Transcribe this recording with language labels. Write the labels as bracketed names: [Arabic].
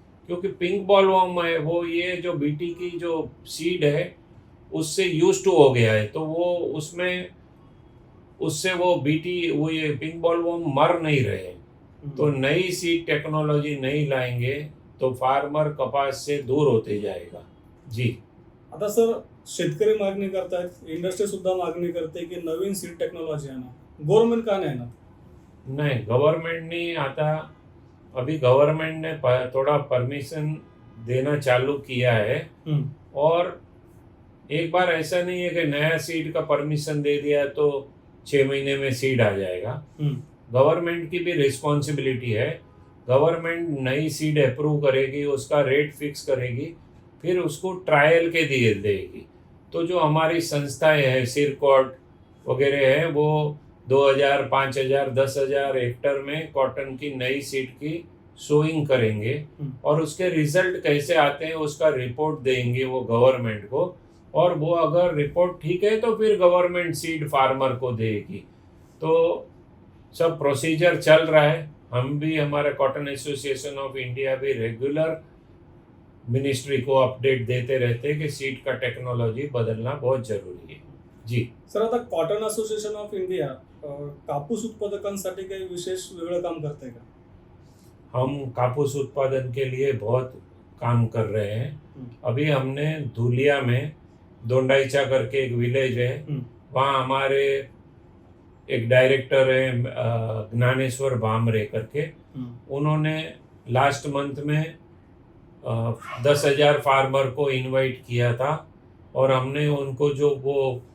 [Hindi] क्योंकि pink bollworm है वो ये जो बीटी की जो सीड है उससे यूज टू हो गया है, तो वो उसमें उससे वो बीटी वो ये पिंक बॉलवर्म मर नहीं रहे। तो नई सीड टेक्नोलॉजी नहीं लाएंगे तो फार्मर कपास से दूर होते जाएगा। जी, [Marathi] आता सर शेतकरी मागणी करतायत, इंडस्ट्री सुद्धा मागणी करते की नवीन सीड टेक्नॉलॉजी आणा, गव्हर्नमेंट का नाही ना? [Hindi] नहीं, गवर्नमेंट ने [Marathi] आता [Hindi] अभी गवर्नमेंट ने थोड़ा परमिशन देना चालू किया है। और एक बार ऐसा नहीं है कि नया सीड का परमिशन दे दिया तो 6 महीने में सीड आ जाएगा। गवर्नमेंट की भी रिस्पॉन्सिबिलिटी है, गवर्नमेंट नई सीड अप्रूव करेगी, उसका रेट फिक्स करेगी, फिर उसको ट्रायल के दिए देगी। तो जो हमारी संस्थाएं हैं सिरकॉट वगैरह है वो 2,000, 5,000, 10,000 हेक्टर में कॉटन की नई सीड की सोइंग करेंगे और उसके रिजल्ट कैसे आते हैं उसका रिपोर्ट देंगे वो गवर्नमेंट को, और वो अगर रिपोर्ट ठीक है तो फिर गवर्नमेंट सीड फार्मर को देगी। तो सब प्रोसीजर चल रहा है। हम भी हमारे कॉटन एसोसिएशन ऑफ इंडिया भी रेगुलर मिनिस्ट्री को अपडेट देते रहते हैं कि सीड का टेक्नोलॉजी बदलना बहुत जरूरी है। जी [Marathi] सर, आता कॉटन असोसिएशन ऑफ इंडिया कापूस उत्पादकांसाठी काही विशेष वेगळं काम करते का? [Hindi] हम कापूस उत्पादन के लिए बहुत काम कर रहे हैं। अभी हमने धुलिया में दोंडाईचा करके एक विलेज है, वहाँ हमारे एक डायरेक्टर है ज्ञानेश्वर भामरे करके, उन्होंने लास्ट मंथ में 10,000 फार्मर को इनवाइट किया था और हमने उनको जो वो